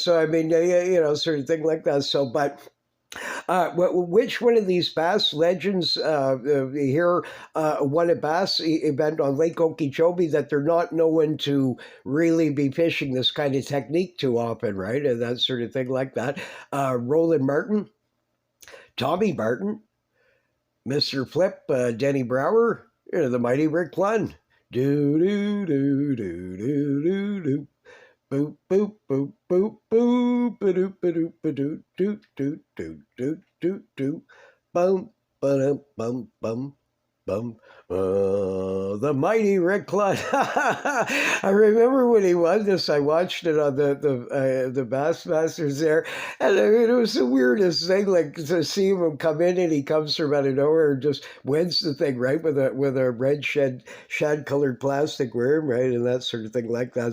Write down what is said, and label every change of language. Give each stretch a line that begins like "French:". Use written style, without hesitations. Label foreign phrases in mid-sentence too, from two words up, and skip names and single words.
English: So I mean, sort of thing like that. So, but which one of these bass legends here won a bass event on Lake Okeechobee that they're not known to really be fishing this kind of technique too often, right? And that sort of thing like that. Roland Martin, Tommy Martin, Mr. Flip, Denny Brower, the mighty Rick Clunn. Do, do, do, do, do, do, do. Boop, boop, boop, boop, boop, ba-doop, ba-doop, ba-doop, doop, doop, doop, doop, doop, doop, bum, ba-dum, bum, bum, bum. The mighty Rick Clunn. I remember when he won this, I watched it on the Bassmasters there, and I mean, it was the weirdest thing, like to see him come in, and he comes from out of nowhere and just wins the thing, right, with a red shad colored plastic worm, right, and that sort of thing like that.